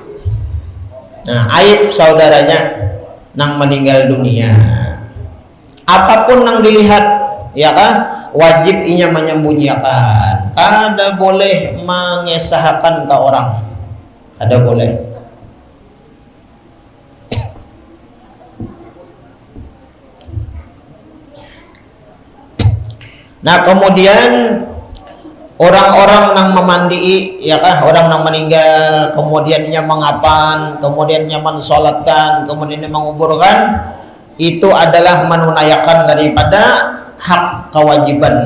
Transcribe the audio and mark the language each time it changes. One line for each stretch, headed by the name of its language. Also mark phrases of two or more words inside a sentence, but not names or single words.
Indonesian: Nah, aib saudaranya nang meninggal dunia. Apapun yang dilihat, ya kan, wajib inya menyembunyikan.
Banjar: Kada boleh mengesahkan ke orang. Kada boleh.
Indonesian: Nah, kemudian orang-orang yang memandi, ya kan, orang yang meninggal, kemudiannya mengapan, kemudiannya mensolatkan, kemudiannya menguburkan, itu adalah menunaikan daripada hak kewajiban.